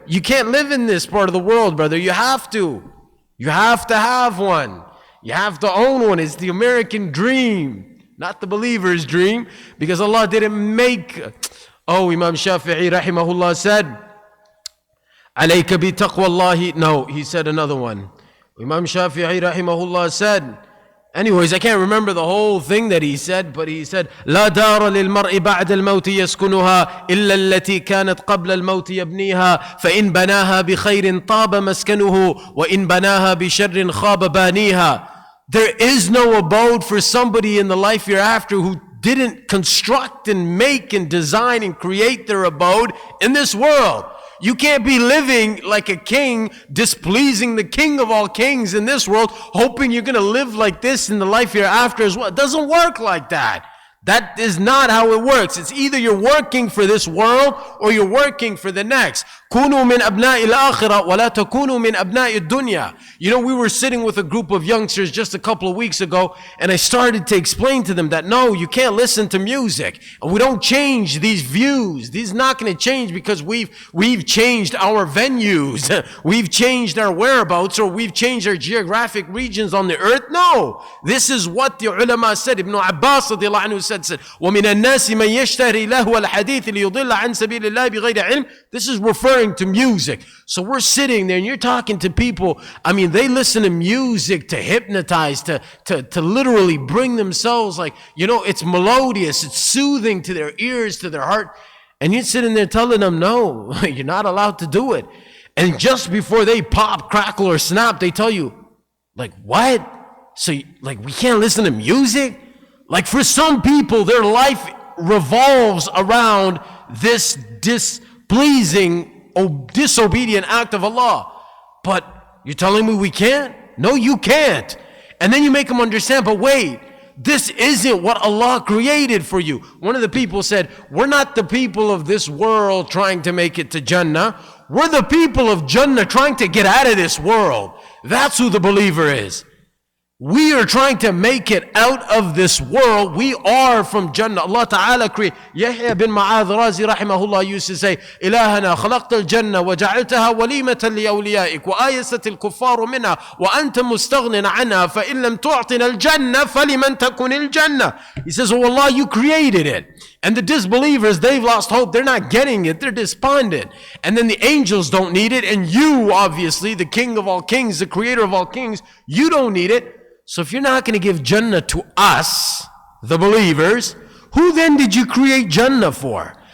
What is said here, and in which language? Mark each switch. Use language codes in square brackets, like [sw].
[en] You can't live in this part of the world, brother. You have to. You have to have one. You have to own one. It's the American dream, not the believer's dream, because Allah didn't make. Imam Shafi'i rahimahullah said, [ar] عليك بتقوى الله. [en] No, he said another one. Imam Shafi'i rahimahullah said, anyways, I can't remember the whole thing that he said, [ar] but he said, لا دار للمرء بعد الموت يسكنها إلا التي كانت قبل الموت يبنيها فإن بناها بخير طاب مسكنه وإن بناها بشر خاب بانيها. [en] There is no abode for somebody in the life hereafter who didn't construct and make and design and create their abode in this world. You can't be living like a king, displeasing the king of all kings in this world, hoping you're going to live like this in the life hereafter as well. It doesn't work like that. That is not how it works. It's either you're working for this world or you're working for the next. [ar] كونوا من أبناء الآخرة ولا تكونوا من أبناء الدنيا. [en] We were sitting with a group of youngsters just a couple of weeks ago, and I started to explain to them that no, you can't listen to music. And we don't change these views. These are not going to change because we've changed our venues. We've changed our whereabouts, or we've changed our geographic regions on the earth. No. This is what the ulama said. Ibn Abbas radiallahu anhu said, [ar] وَمِنَ النَّاسِ مَنْ يَشْتَرِي لَهْوَ الْحَدِيثِ لِيُضِلَّ عَنْ سَبِيلِ اللَّهِ بِغَيْرِ عِلْمٍ. [en] This is referring to music. So we're sitting there and you're talking to people. They listen to music to hypnotize, to literally bring themselves it's melodious, it's soothing to their ears, to their heart. And you're sitting there telling them, no, you're not allowed to do it. And just before they pop, crackle, or snap, they tell you, what? So, we can't listen to music? For some people, their life revolves around this displeasing, disobedient act of Allah. But you're telling me we can't? No, you can't. And then you make them understand, but wait, this isn't what Allah created for you. One of the people said, we're not the people of this world trying to make it to Jannah. We're the people of Jannah trying to get out of this world. That's who the believer is. We are trying to make it out of this world. We are from Jannah. Allah Ta'ala created. Yahya bin Ma'adh Razi rahimahullah used to say, [ar] إلهنا خلقت الجنة وجعلتها وليمة لأوليائك وآيست الكفار منها وأنت مستغن عنها فإن لم تعطنا الجنة فلمن تكن الجنة. [en] He says, oh Allah, you created it. And the disbelievers, they've lost hope. They're not getting it. They're despondent. And then the angels don't need it. And you, obviously, the King of all kings, the Creator of all kings, you don't need it. So if you're not going to give Jannah to us, the believers, who then did you create Jannah for?